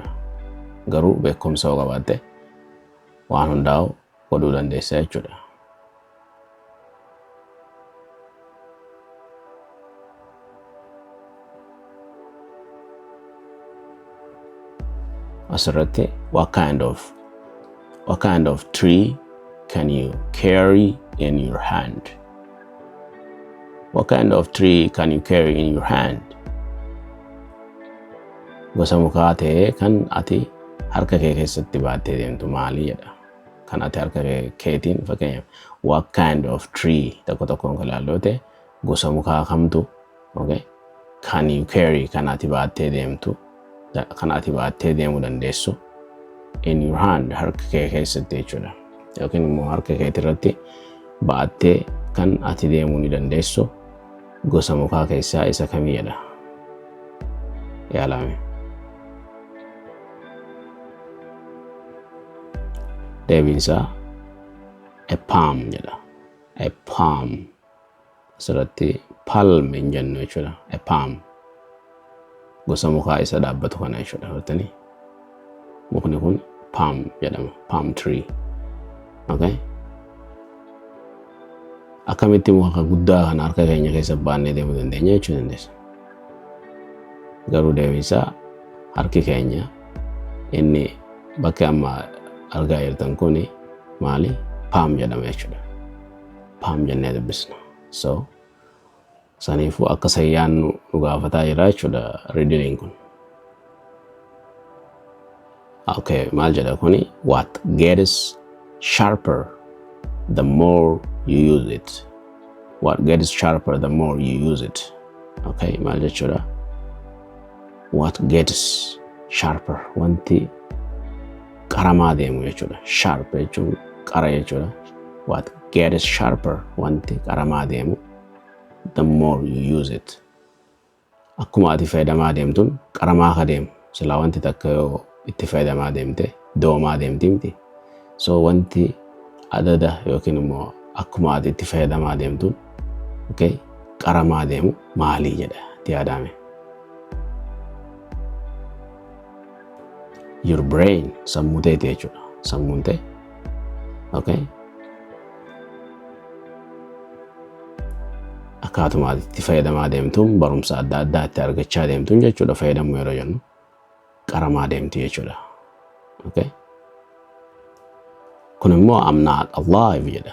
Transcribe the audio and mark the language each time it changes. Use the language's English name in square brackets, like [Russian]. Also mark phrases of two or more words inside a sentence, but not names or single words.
[Oromo] Garuu beekumsa yoo qabaatte waan hundaa'u godhuu dandeessa jechuudha. [English] Asirratti what kind of tree can you carry in your hand? What kind of tree can you carry in your hand? [Oromo] Gosa mukaa ta'e kan ati harka kee keessatti baattee deemtu maali jedha. Kan ati harka keetiin fakkeenyaaf [English] what kind of tree [Oromo] tokkoon kan ilaallu ta'e gosa mukaa kamtu okay? [English] Can you carry [Oromo] kan ati baattee deemtu kan ati baattee deemuu dandeessu [English] in your hand [Oromo] harka kee keessatti jechuudha. Yookiin immoo harka keetii irratti baattee kan ati deemuu ni dandeessu gosa mukaa keessaa isa kamii jedha. Yaalame. Deebiinsaa [English] a palm [Oromo] jedha. [English] A palm. [Oromo] Asirratti palm hin jennu jechuudha. [English] A palm. [Oromo] Gosa mukaa isa dhaabbatu kana jechuudha. Hortanii mukni kun palm jedhama. [English] Palm tree. Okay? [Oromo] Akkamitti muka guddaa kana harka keenya keessa baannee deemuu dandeenya jechuu dandeessa. Garuu deebiinsaa harki keenya inni bakka amma argaa jirtan kuni maali? Palm jedhama jechuudha. Palm jennee dubbisna. So saniifuu akka sayyaan nu gaafataa jira jechuudha riidiniin kun. Okay, maal jedha kuni? [English] What gets sharper the more you use it. What gets sharper the more you use it. [Oromo] Okay, maal jechuudha? [English] What gets sharper [Oromo] wanti qaramaa deemu jechuudha. Sharp jechuun qara jechuudha. [English] What gets sharper [Oromo] wanti qaramaa deemu [English] the more you use it. [Oromo] Akkuma ati fayyadamaa deemtuun qaramaa ka deemu. Silaa wanti takka yoo itti fayyadamaa deemte doomaa deemti miti. So wanti adada yookiin immoo akkuma ati itti fayyadamaa deemtuun okay, qaramaa deemu maalii jedha itti yaadame. [English] your brain [Oromo] sammuu ta'e jechuudha. Sammuun ta'e okay akkaatuma itti fayyadamaa deemtuun barumsa adda addaa itti argachaa deemtuun jechuudha. Fayyadamuu yeroo jennu qaramaa deemti jechuudha. Okay, kun immoo [English] I'm not alive [Oromo] jedha.